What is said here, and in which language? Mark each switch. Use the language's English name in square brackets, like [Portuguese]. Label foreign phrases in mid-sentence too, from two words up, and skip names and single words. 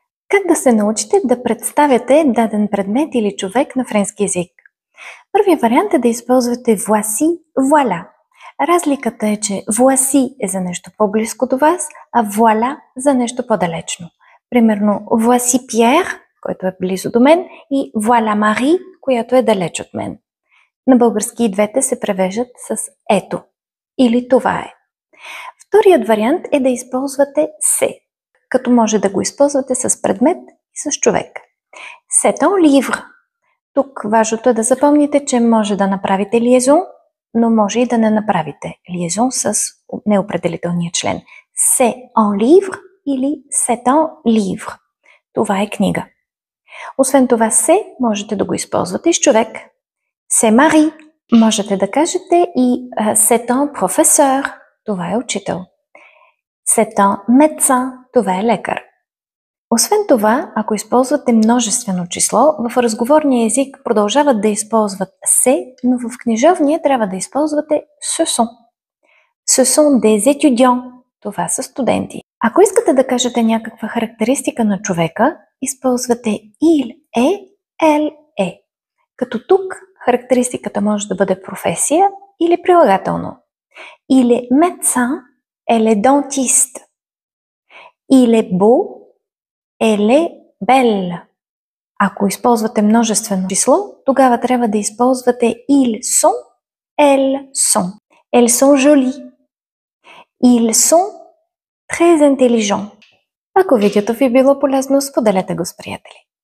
[Bulgarian] Как да се научите да представяте даден предмет или човек на френски език? Първият вариант е да използвате [French] voici, voilà. [Bulgarian] Разликата е, че voici е за нещо по-близко до вас, а voilà за нещо по-далечно. Примерно voici Pierre, който е близо до мен, и voilà Marie, която е далеч от мен. На български и двете се превеждат с ето или това е. Вторият вариант е да използвате се, като може да го използвате с предмет и с човек. [French] C'est un livre. [Bulgarian] Тук важното е да запомните, че може да направите лиезон, но може и да не направите лиезон с неопределителния член. [French] C'est un livre или c'est un livre. [Bulgarian] Това е книга. Освен това, се можете да го използвате и с човек. [French] C'est Marie. [Bulgarian] Можете да кажете и [French] c'est un professeur. [Bulgarian] Това е учител. [French] C'est un médecin. [Bulgarian] Това е лекар. Освен това, ако използвате множествено число, в разговорния език продължават да използват се, но в книжовния трябва да използвате [French] ce sont. Ce sont des étudiants. [Bulgarian] Това са студенти. Ако искате да кажете някаква характеристика на човека, използвате [French] il est, elle est. [Bulgarian] Като тук характеристиката може да бъде професия или прилагателно. [French] Il est médecin, elle est dentiste. Il est beau, elle est belle. [Bulgarian] Ако използвате множествено число, тогава трябва да използвате [French] ils sont, elles sont. Elles sont jolies. Ils sont très intelligents. [Bulgarian] Ако видеото ви било полезно, споделете го с приятели.